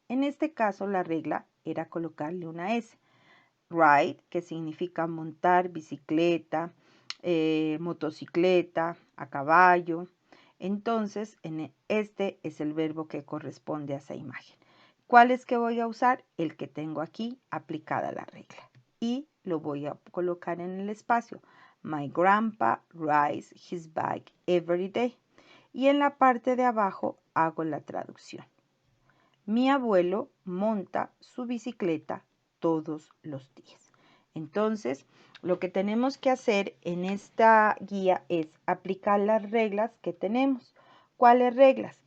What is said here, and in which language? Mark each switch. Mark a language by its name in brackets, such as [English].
[Spanish] En este caso, la regla era colocarle una S. Ride, que significa montar bicicleta, motocicleta, a caballo. Entonces, este es el verbo que corresponde a esa imagen. ¿Cuál es que voy a usar? El que tengo aquí aplicada la regla. Y lo voy a colocar en el espacio. [English] My grandpa rides his bike every day. [Spanish] Y en la parte de abajo hago la traducción. Mi abuelo monta su bicicleta todos los días. Entonces, lo que tenemos que hacer en esta guía es aplicar las reglas que tenemos. ¿Cuáles reglas?